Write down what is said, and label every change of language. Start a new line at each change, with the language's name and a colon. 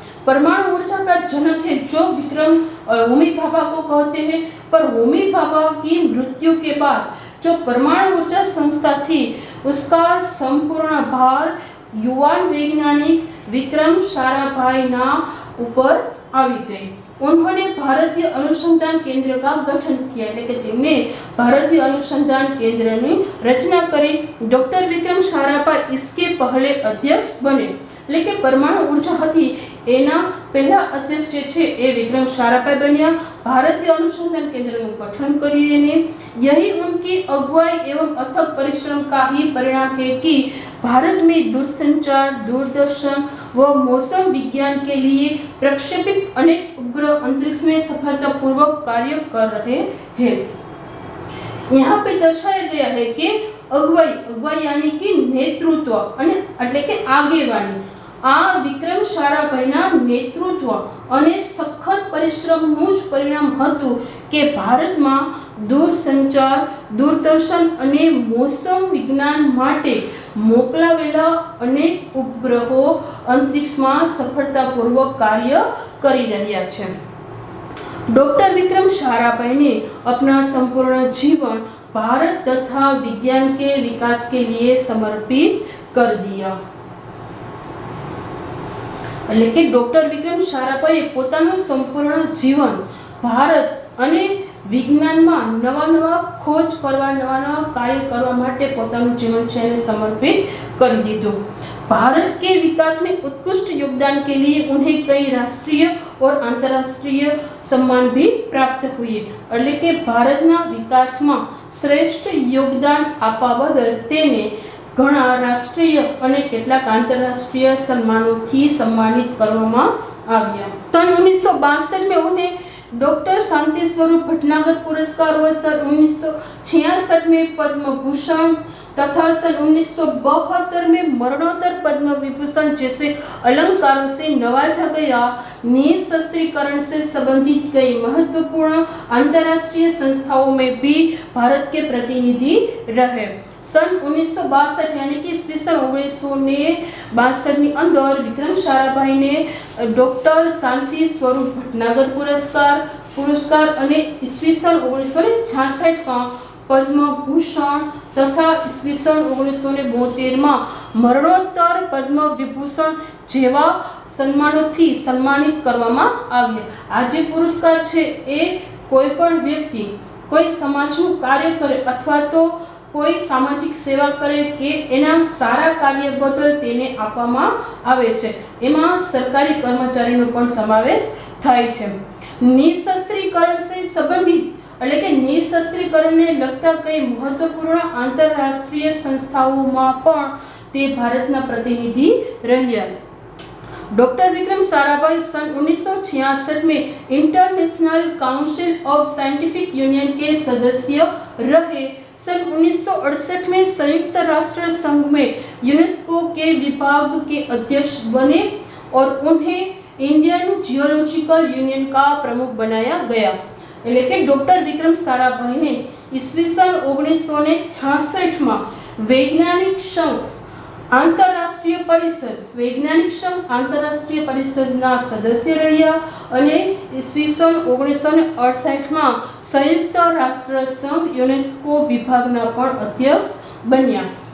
Hindi: परमाणु ऊर्जा का जनक है जो विक्रम होमी भाभा को कहते हैं, पर होमी भाभा की मृत्यु के बाद जो परमाणु ऊर्जा संस्था थी उसका संपूर्ण भार युवा वैज्ञानिक विक्रम साराभाई ना ऊपर
Gujarati: આવી ગઈ।
Hindi: उन्होंने भारतीय अनुसंधान केंद्र का गठन किया
Gujarati: એટલે કે તેમણે भारतीय अनुसंधान केंद्र ની રચના કરી।
Hindi: डॉक्टर विक्रम साराभाई इसके पहले अध्यक्ष बने
Gujarati: એટલે કે પરમાણુ ऊर्जा હતી એના પહેલા અધ્યક્ષ જે છે એ વિક્રમ સારાભાઈ બન્યા। भारतीय अनुसंधान केंद्र નું ગઠન કર્યું એને।
Hindi: यही उनकी अगुवाई एवं अथक परिश्रम का ही परिणाम है कि भारत में दूरसंचार, दूरदर्शन व मौसम विज्ञान के लिए प्रक्षेपित अनेक उपग्रह अंतरिक्ष में सफलतापूर्वक कार्य कर रहे हैं। यहाँ पे दर्शाया गया है कि अगुवाई यानी कि नेतृत्व
Gujarati: એટલે કે આગેવાની આ વિક્રમ સારાભાઈના નેતૃત્વ અને સખત પરિશ્રમનું જ પરિણામ હતું કે ભારતમાં दूरसंचार, दूरदर्शन અને મોસમ વિજ્ઞાન માટે મોકલાવેલા અનેક ઉપગ્રહો અંતરિક્ષમાં સફળતાપૂર્વક કાર્ય કરી રહ્યા છે।
Hindi: डॉक्टर विक्रम साराभाई ने अपना संपूर्ण जीवन भारत तथा विज्ञान के विकास के लिए समर्पित कर दिया।
Gujarati: એટલે કે ડોક્ટર વિક્રમ સારાભાઈએ પોતાનું સંપૂર્ણ જીવન ભારત અને વિજ્ઞાનમાં નવા ખોજ કરવા, નવા કાર્ય કરવા માટે પોતાનું જીવન છે એને સમર્પિત કરી દીધું।
Hindi: भारत के विकास में उत्कृष्ट योगदान के लिए उन्हें कई राष्ट्रीय और अंतर्राष्ट्रीय सम्मान भी प्राप्त हुए।
Gujarati: એટલે કે ભારતના વિકાસમાં શ્રેષ્ઠ યોગદાન આપવા બદલ તેને ઘણા રાષ્ટ્રીય અને કેટલાક આંતરરાષ્ટ્રીય સન્માનોથી સન્માનિત કરવામાં આવ્યા।
Hindi: सन 1962 में उन्हें डॉक्टर शांति स्वरूप भटनागर पुरस्कार और सन 1966 में पद्म भूषण तथा सन 1972 में मरणोत्तर पद्म विभूषण जैसे अलंकारों से नवाजा गया। निःशस्त्रीकरण से संबंधित कई महत्वपूर्ण अंतर्राष्ट्रीय संस्थाओं में भी भारत के प्रतिनिधि रहे। सन 1962 यानी कि ईस्वीसन 1962
Gujarati: ની અંદર વિક્રમ સારાભાઈને ડોક્ટર શાંતિ સ્વરૂપ ભટનાગર પુરસ્કાર અને ઈસ્વીસન 1966માં
Hindi: पद्म भूषण तथा ईस्वीसन 1972 में मरणोत्तर पद्म विभूषण
Gujarati: जेवा सन्मानोथी सन्मानित करवामां આવ્યા। આ જે પુરસ્કાર છે એ કોઈ પણ વ્યક્તિ કોઈ સમાજનું કાર્ય કરે અથવા તો કોઈ સામાજિક સેવા કરે કે એના સારા કાર્ય બદલ તેને આપવામાં આવે છે। એમાં સરકારી કર્મચારીનો પણ સમાવેશ થાય છે। નિઃશસ્ત્રીકરણ
Hindi: से संबंधित
Gujarati: એટલે કે નિઃશસ્ત્રીકરણને લગતા કઈ મહત્વપૂર્ણ આંતરરાષ્ટ્રીય સંસ્થાઓમાં પણ તે ભારતના प्रतिनिधि રહ્યા।
Hindi: डॉक्टर विक्रम साराभाई सन 1966 में international council of scientific union के सदस्य रहे। सन 1968 में संयुक्त राष्ट्र संघ में यूनेस्को के विभाग के अध्यक्ष बने और उन्हें इंडियन जियोलॉजिकल यूनियन का प्रमुख बनाया गया।
Gujarati: એટલે કે ડોક્ટર વિક્રમ સારાભાઈને ઈસવીસન 1966 માં વૈજ્ઞાનિક સંઘ આંતરરાષ્ટ્રીય પરિષદના સદસ્ય રહ્યા અને ઈસવીસન 1968 માં સંયુક્ત રાષ્ટ્ર સંઘ યુનેસ્કો વિભાગના પણ અધ્યક્ષ બન્યા